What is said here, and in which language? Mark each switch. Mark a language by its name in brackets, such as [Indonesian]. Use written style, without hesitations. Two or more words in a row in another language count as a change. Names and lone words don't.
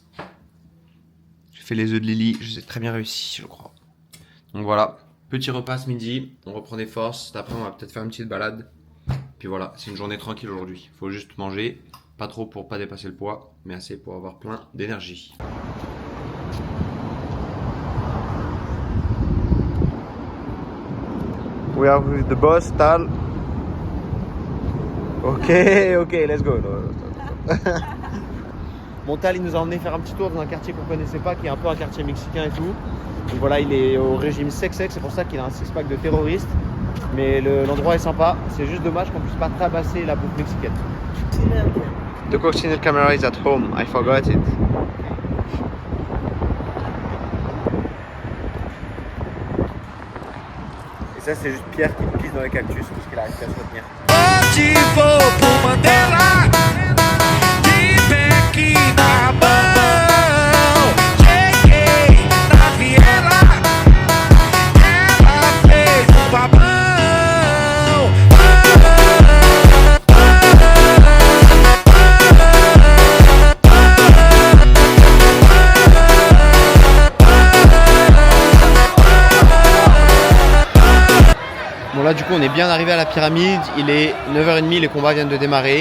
[French] J'ai fait les œufs de Lily, je les ai très bien réussi, je crois. Donc voilà, petit repas ce midi, on reprend des forces. Après, on va peut-être faire une petite balade. Puis voilà, c'est une journée tranquille aujourd'hui. Faut juste manger, pas trop pour pas dépasser le poids, mais assez pour avoir plein d'énergie. [English] We are with the boss, Tal. Ok, let's go. [French] Bon, Tal, il nous a emmené faire un petit tour dans un quartier qu'on connaissait pas, qui est un peu un quartier mexicain et tout. Donc voilà, il est au régime sec, c'est pour ça qu'il a un six-pack de terroriste. Mais l'endroit est sympa, c'est juste dommage qu'on puisse pas tabasser la bouffe mexicaine. [English] The coccinelle camera is at home, I forgot it. [French] Et ça, c'est juste Pierre qui pisse dans les cactus parce qu'il arrive pas à se retenir. [Portuguese] onde for por Mandela, de pé aqui na mão. Cheguei na viela, ela fez um babão. [French] Bon là du coup on est bien arrivé à la pyramide, il est 9h30, les combats viennent de démarrer.